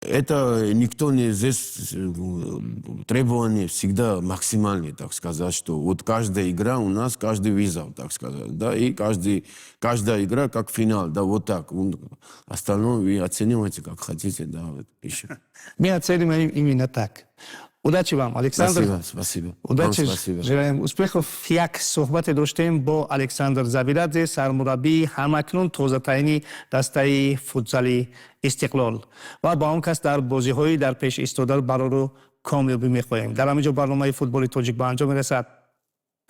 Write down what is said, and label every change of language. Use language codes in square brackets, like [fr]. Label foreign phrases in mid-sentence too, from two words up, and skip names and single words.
[ru] Это никто не здесь требования всегда максимальные, так сказать, что вот каждая игра у нас, каждый вызов, так сказать, да, и каждая игра как финал, да, вот так. Остальное вы оцениваете как хотите, да, вот еще. Мы оценим именно так. Удачи вам, Александр. Спасибо, спасибо. Удачи, Вам спасибо. желаем успехов. [tg] Як صحبت доштем бо Александр Забирадзе, сармурабби ҳамакнун тозатарини дастаи футзали Истиқлол. Ва ба он кас дар бозиҳои дар пеш истода бароро комилбӣ мехоҳем. Дар ҳаминҷо барномаи футболи тоҷик ба анҷом мерасад.